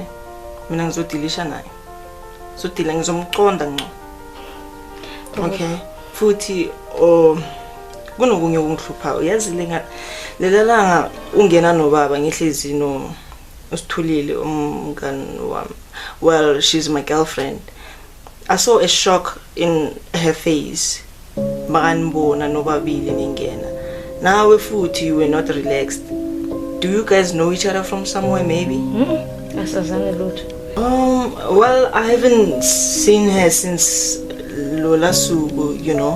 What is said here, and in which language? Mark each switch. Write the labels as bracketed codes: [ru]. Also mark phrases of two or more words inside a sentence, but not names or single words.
[zu] Mina ngizodilisha naye. Sodila ngizomqonda ngqo. Okay, futhi kunokunye okungihluphayo. Yazi lelanga ungena nobaba ngihlezi no usithulile umngani wami. [en] Well, she's my girlfriend. I saw a shock in her face. [zu] Makanibona nobabili ningena. Nawe futhi [en] you were not relaxed. Do you guys know each other from somewhere maybe? [zu] Asazange lutho. [en] Well, I haven't seen her since Lola Sugu, you know.